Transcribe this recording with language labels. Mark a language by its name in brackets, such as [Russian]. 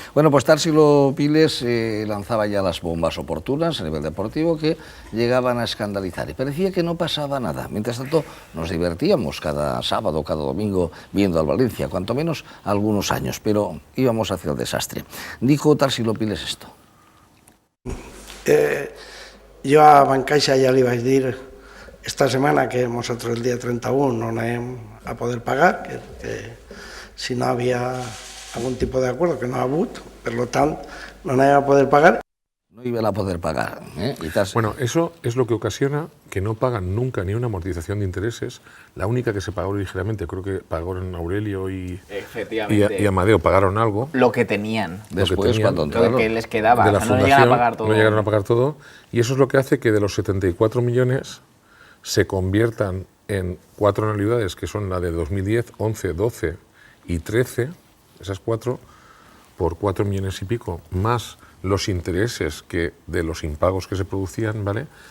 [Spanish] Bueno, pues Tarsilo Piles lanzaba ya las bombas oportunas a nivel deportivo que llegaban a escandalizar. Y parecía que no pasaba nada. Mientras tanto, nos divertíamos cada sábado, cada domingo, viendo al Valencia, cuanto menos algunos años, pero íbamos hacia el desastre. Dijo Tarsilo Piles esto. [Catalan] Jo a Bancaixa ja li vaig dir esta setmana que nosaltres el dia 31 no anem a poder pagar, que si no havia algun tipus d'acord, que no ha hagut, per tant, no anem a poder pagar. [Spanish] No iban a poder pagar. Bueno, eso es lo que ocasiona que no pagan nunca ni una amortización de intereses. La única que se pagó originalmente, creo que pagaron Aurelio y Amadeo, pagaron algo. Lo que tenían. Después, cuando entraron. Lo que les quedaba, de la fundación, no llegaron a pagar todo. Y eso es lo que hace que de los 74 millones se conviertan en 4 anualidades, que son la de 2010, 11, 12 y 13, esas 4, por 4 millones y pico, más los intereses que de los impagos que se producían, ¿vale?